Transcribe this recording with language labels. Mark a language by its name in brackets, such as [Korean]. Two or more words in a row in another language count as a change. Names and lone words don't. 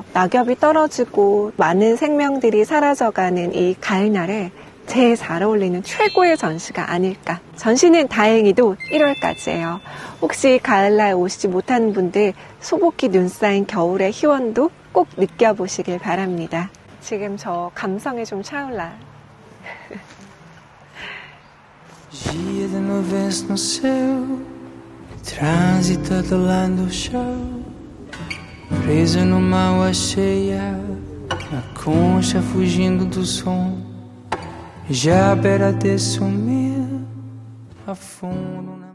[Korean] 낙엽이 떨어지고 많은 생명들이 사라져가는 이 가을날에 제일 잘 어울리는 최고의 전시가 아닐까. 전시는 다행히도 1월까지예요. 혹시 가을날 오시지 못하는 분들 소복히 눈 쌓인 겨울의 희원도 꼭 느껴보시길 바랍니다. 지금 저 감성에 좀 차올라. [Portuguese] Dia de nuvens no céu, transita do lado do chão, preso numa água cheia, na concha fugindo do som, já à beira de sumir, a fundo na